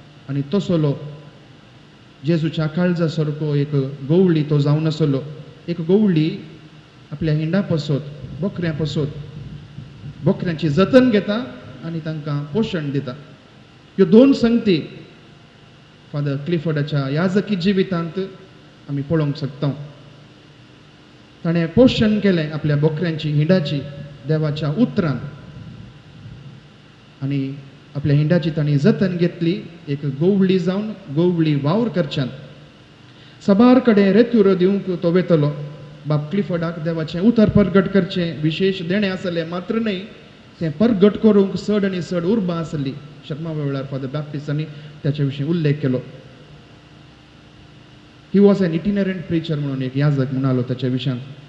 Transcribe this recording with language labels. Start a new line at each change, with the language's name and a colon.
Goan Konkani: आनी तसलो जेजूच्या काळजा सारको एक गवळी तो जावन आसलो. एक गवळी आपल्या हिंडा पसोत, बोकऱ्यां पसोत, बोकऱ्यांची जतन घेता आनी तांकां पोशण दिता. ह्यो दोन संगती फादर क्लिफर्डाच्या याजकी जिवितांत आमी पळोवंक शकता. ताणें पोशण केलें आपल्या बोकऱ्यांची हिंडाची देवाच्या उतरान आनी आपल्या हिंडाची ताणें जतन घेतली एक गवळी जावन गवळी वावर करच्यान. सबार कडेन रेत्युरो दिवंक तो वेतलो. बाब क्लिफर्डाक देवाचें उतर परगट करचें विशेश देणें आसलें, मात्र न्हय तें परगट करूंक चड आनी चड उर्बा आसली. शर्मा वेळार फादर बॅप्टिस्टांनी त्याच्या विशीं उल्लेख केलो.
English: he was an itinerant preacher
Goan Konkani: म्हणून एक याजक म्हणालो त्याच्या विशयांत.